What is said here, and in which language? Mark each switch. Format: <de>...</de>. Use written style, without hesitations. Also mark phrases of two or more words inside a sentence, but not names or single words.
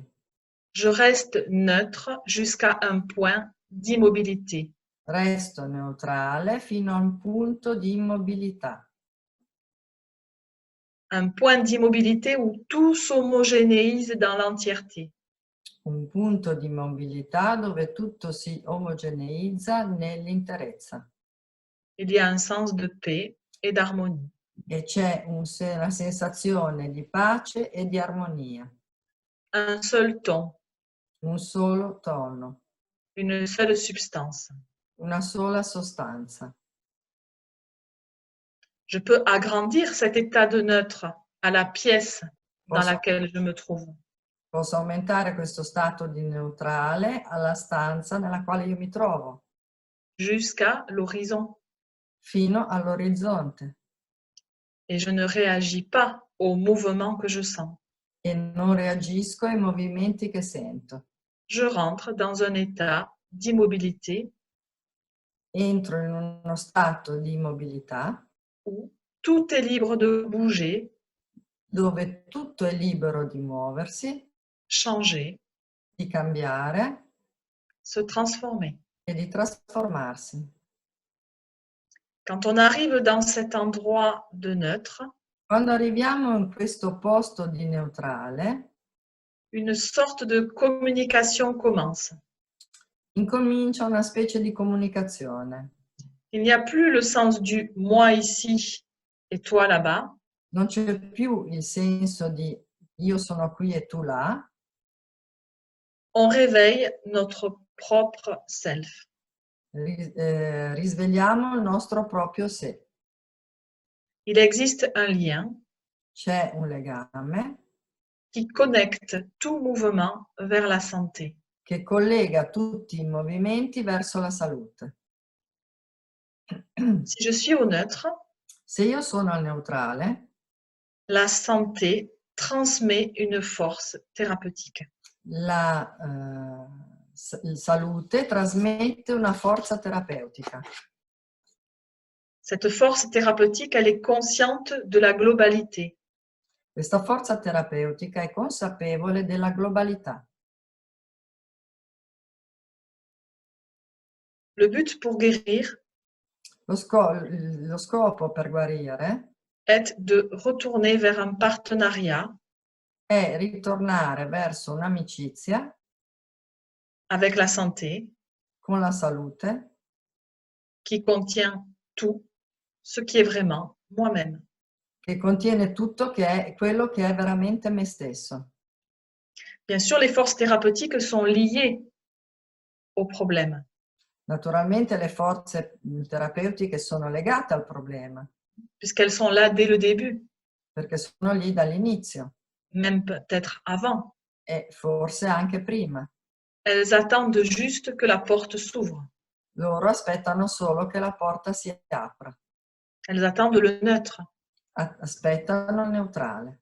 <fr>Je reste neutre jusqu'à un point d'immobilité.</fr> <it>Resto neutrale fino a un punto di immobilità.</it> <fr>Un point d'immobilité où tout s'homogénéise dans l'entièreté.</fr> <it>Un punto di immobilità dove tutto si omogeneizza nell'interezza.</it> <fr>Il y a un sens de paix et d'harmonie.</fr> <it>E c'è una sensazione di pace e di armonia.</it> <fr>Un seul ton,</fr> <it>Un solo tono,</it> <fr>une seule substance.</fr> <it>una sola sostanza.</it> <fr>Je peux agrandir cet état de neutre à la pièce dans</fr> <it>Posso-</it> <fr>laquelle je me trouve.</fr> <it>Posso aumentare questo stato di neutrale alla stanza nella quale io mi trovo,</it> <fr>jusqu'à l'horizon.</fr> <it>fino all'orizzonte,</it> <fr>Et je ne réagis pas aux mouvements que je sens.</fr> <it>e non reagisco ai movimenti che sento.</it> <fr>Je rentre dans un état d'immobilité</fr> <it>Entro in uno stato di immobilità</it> <fr>où tout est libre de bouger,</fr> <it>dove tutto è libero di muoversi,</it> <fr>changer,</fr> <it>di cambiare</it> <fr>se transformer.</fr> <it>e di trasformarsi.</it> <fr>Quand on arrive dans cet endroit de neutre,</fr> <it>Quando arriviamo in questo posto di neutrale,</it> <fr>une sorte de communication commence.</fr> <it>incomincia una specie di comunicazione.</it> <fr>Il n'y a plus le sens du moi ici et toi là-bas.</fr> <it>Non c'è più il senso di io sono qui e tu là,</it> <fr>On réveille notre propre self.</fr> <it>risvegliamo il nostro proprio sé.</it> <fr>Il existe un lien</fr> <it>C'è un legame</it> <fr>qui connecte tout mouvement vers la santé.</fr> <it>che collega tutti i movimenti verso la salute.</it> <fr>Si je suis au neutre,</fr> <it>Se io sono al neutrale,</it> <fr>la santé transmet une force thérapeutique.</fr> <it>la salute trasmette una forza terapeutica.</it> <fr>Cette force thérapeutique, elle est consciente de la globalité.</fr> <it>Questa forza terapeutica è consapevole della globalità.</it> <fr>Le but pour guérir</fr> <it>Lo scopo per guarire</it> <fr>est de retourner vers un partenariat</fr> <it>è ritornare verso un'amicizia</it> <fr>avec la santé</fr> <it>con la salute</it> <fr>qui contient tout ce qui est vraiment moi-même.</fr> <it>che contiene tutto, che è quello che è veramente me stesso.</it> <fr>Bien sûr, les forces thérapeutiques sont liées au problème,</fr> <it>Naturalmente le forze terapeutiche sono legate al problema,</it> <fr>puisqu'elles sont là dès le début,</fr> <it>perché sono lì dall'inizio</it> <fr>même peut-être avant.</fr> <it>e forse anche prima.</it> <fr>Elles attendent juste que la porte s'ouvre.</fr> <it>Loro aspettano solo che la porta si apra,</it> <fr>Elles attendent le neutre</fr> <it>aspettano il neutrale</it>